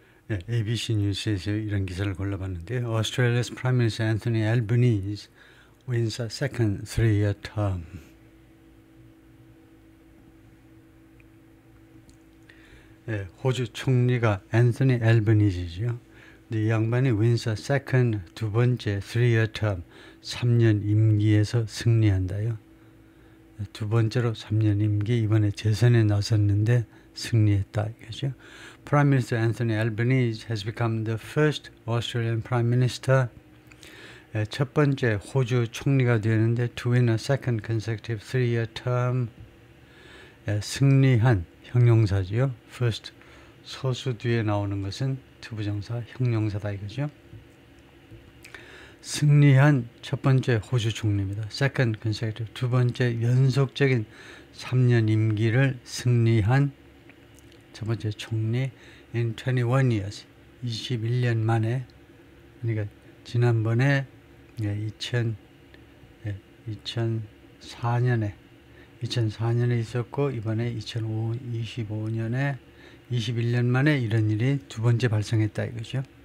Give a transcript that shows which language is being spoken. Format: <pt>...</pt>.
<ko>예, ABC 뉴스에서 이런 기사를 골라봤는데요.</ko> <en>Australia's Prime Minister Anthony Albanese wins a second three-year term.</en> <ko>예, 호주 총리가 앤서니 앨버니지죠. 이 양반이</ko> <en>wins a second</en> <ko>두 번째</ko> <en>three-year term</en> <ko>3년 임기에서 승리한다요. 두 번째로 3년 임기 이번에 재선에 나섰는데 승리했다 이거죠.</ko> <en>Prime Minister Anthony Albanese has become the first Australian Prime Minister.</en> <ko>첫 번째 호주 총리가 되었는데</ko> <en>to win a second consecutive three-year term.</en> <ko>승리한 형용사지요. First 소수 뒤에 나오는 것은 투부정사 형용사다 이거죠. 승리한 첫 번째 호주 총리입니다.</ko> <en>Second consecutive</en> <ko>두 번째 연속적인 3년 임기를 승리한 첫 번째 총리</ko> <en>in 21 years</en> <ko>21년 만에 그러니까 지난번에 2004년에 있었고 이번에 2025년에 21년 만에 이런 일이 두 번째 발생했다 이거죠.</ko>